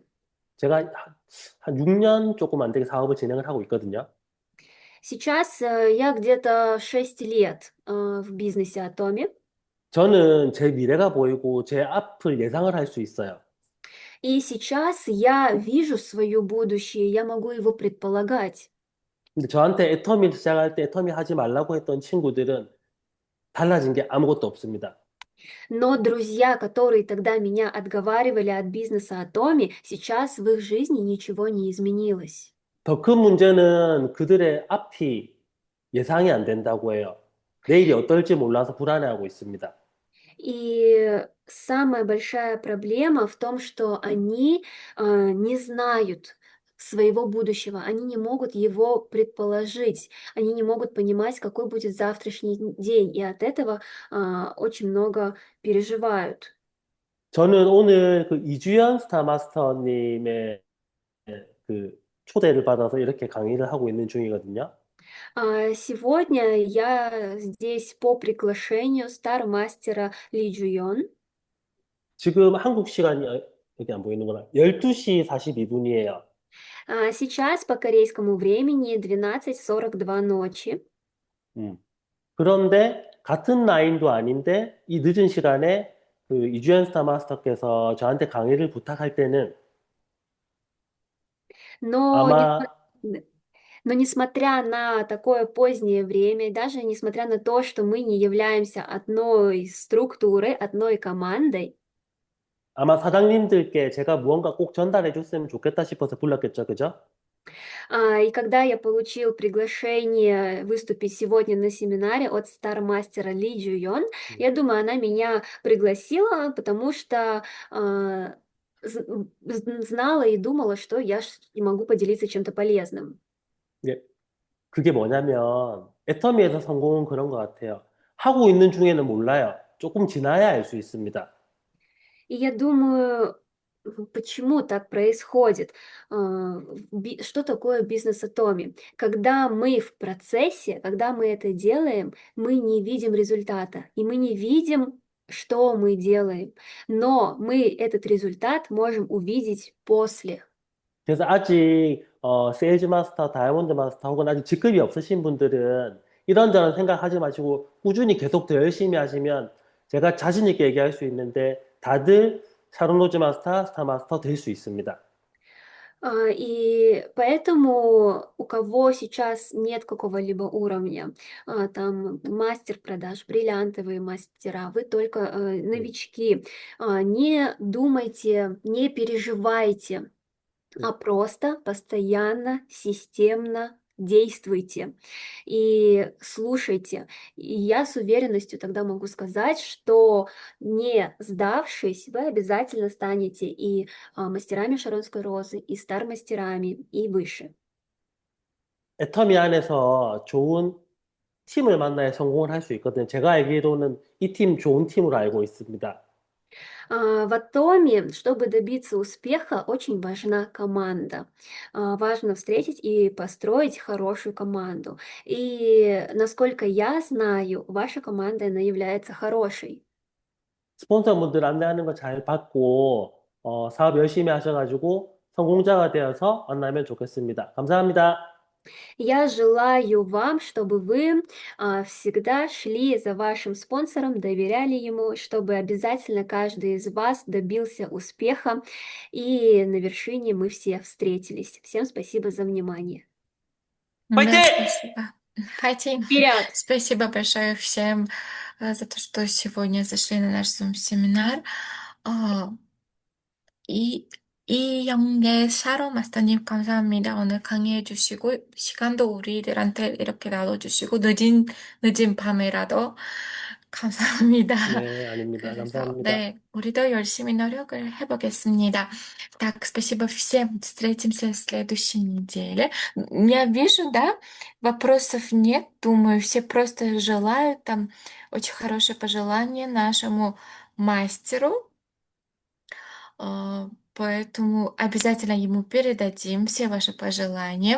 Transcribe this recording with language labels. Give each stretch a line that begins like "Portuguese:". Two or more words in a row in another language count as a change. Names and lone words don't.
Korean: 제가 한 6년 조금 안 되게 사업을 진행을 하고 있거든요.
Russian: Сейчас я где-то 6 лет в бизнесе Атоми,
Korean: 저는 제 미래가 보이고 제 앞을 예상을 할 수 있어요.
Russian: и сейчас я вижу свое будущее, я могу его предполагать.
Korean: 근데 저한테 애터미 시작할 때 애터미 하지 말라고 했던 친구들은 달라진 게 아무것도 없습니다.
Russian: Но друзья, которые тогда меня отговаривали от бизнеса Атоми, сейчас в их жизни ничего не изменилось.
Korean: 더 큰 문제는 그들의 앞이 예상이 안 된다고 해요. 내일이 어떨지 몰라서 불안해하고 있습니다.
Russian: И самая большая проблема в том, что они не знают своего будущего, они не могут его предположить, они не могут понимать, какой будет завтрашний день, и от этого очень много переживают.
Korean: 저는 오늘 그 이주연 스타 마스터님의 그 초대를 받아서 이렇게 강의를 하고 있는 중이거든요.
Russian: Сегодня я здесь по приглашению стар-мастера Ли Джуйон.
Korean: 지금 한국 시간이 여기 안 보이는구나. 12시 42분이에요.
Russian: Сейчас по корейскому времени 12:42 ночи.
Korean: 그런데 같은 라인도 아닌데 이 늦은 시간에 그 이주연 스타 마스터께서 저한테 강의를 부탁할 때는
Russian: Но,
Korean: 아마
Russian: но несмотря на такое позднее время, даже несмотря на то, что мы не являемся одной структурой, одной командой,
Korean: 아마 사장님들께 제가 무언가 꼭 전달해 줬으면 좋겠다 싶어서 불렀겠죠, 그죠?
Russian: и когда я получил приглашение выступить сегодня на семинаре от стар-мастера Ли Джуйон, я думаю, она меня пригласила, потому что знала и думала, что я могу поделиться чем-то полезным.
Korean: 예, 그게 뭐냐면 애터미에서 성공은 그런 것 같아요. 하고 있는 중에는 몰라요. 조금 지나야 알 수 있습니다.
Russian: И я думаю, почему так происходит? Что такое бизнес Atomi? Когда мы в процессе, когда мы это делаем, мы не видим результата, и мы не видим, что мы делаем, но мы этот результат можем увидеть после.
Korean: 그래서 아직 세일즈 마스터, 다이아몬드 마스터 혹은 아직 직급이 없으신 분들은 이런저런 생각하지 마시고 꾸준히 계속 더 열심히 하시면 제가 자신 있게 얘기할 수 있는데 다들 샤론 로즈 마스터, 스타 마스터 될 수 있습니다.
Russian: И поэтому у кого сейчас нет какого-либо уровня, там мастер продаж, бриллиантовые мастера, вы только новички, не думайте, не переживайте, а просто постоянно, системно действуйте и слушайте. И я с уверенностью тогда могу сказать, что не сдавшись, вы обязательно станете и мастерами Шаронской розы, и стар-мастерами, и выше.
Korean: 애터미 안에서 좋은 팀을 만나야 성공을 할 수 있거든요. 제가 알기로는 이 팀 좋은 팀으로 알고 있습니다.
Russian: В Атоме, чтобы добиться успеха, очень важна команда. Важно встретить и построить хорошую команду. И насколько я знаю, ваша команда, она является хорошей.
Korean: 스폰서분들 안내하는 거 잘 받고, 사업 열심히 하셔가지고 성공자가 되어서 만나면 좋겠습니다. 감사합니다.
Russian: Я желаю вам, чтобы вы всегда шли за вашим спонсором, доверяли ему, чтобы обязательно каждый из вас добился успеха, и на вершине мы все встретились. Всем спасибо за внимание.
Korean: 화이팅!
Russian: Да, спасибо. Хотим. Вперед! Спасибо большое всем за то, что сегодня зашли на наш Zoom-семинар.
Korean: 어, 이 영계 샤론 마스터님 감사합니다. 오늘 강의해 주시고 시간도 우리들한테 이렇게 나눠주시고 늦은 밤에라도 감사합니다. 네, 아닙니다. 그래서 감사합니다. 네, 우리도 열심히 노력을 해보겠습니다.
Russian: Так, спасибо всем. Встретимся в следующей неделе. Я вижу, да, вопросов нет. Думаю, все просто желают там очень хорошее пожелание нашему мастеру. Поэтому обязательно ему передадим все ваши пожелания.